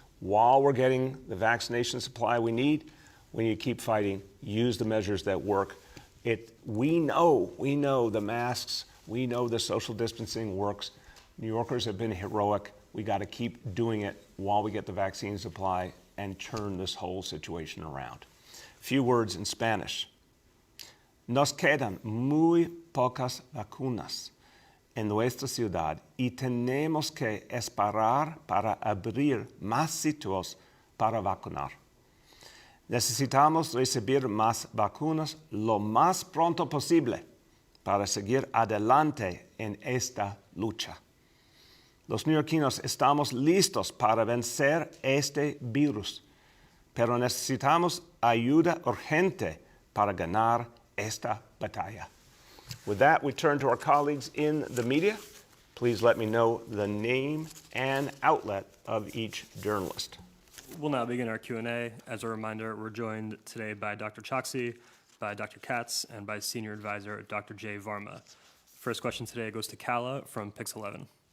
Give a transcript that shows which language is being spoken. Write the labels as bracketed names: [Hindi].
[English] While we're getting the vaccination supply we need to keep fighting, use the measures that work. We know the masks, we know the social distancing works. New Yorkers have been heroic. We got to keep doing it while we get the vaccine supply and turn this whole situation around. A few words in Spanish. [Spanish] Nos quedan muy pocas vacunas en nuestra ciudad y tenemos que esperar para abrir más sitios para vacunar. Necesitamos recibir más vacunas lo más pronto posible para seguir adelante en esta lucha. Los neoyorquinos estamos listos para vencer este virus, pero necesitamos ayuda urgente para ganar esta batalla. [English] With that, we turn to our colleagues in the media. Please let me know the name and outlet of each journalist. We'll now begin our Q&A. As a reminder, we're joined today by Dr. Choksi, by Dr. Katz, and by Senior Advisor Dr. Jay Varma. First question today goes to Kala from Pix 11.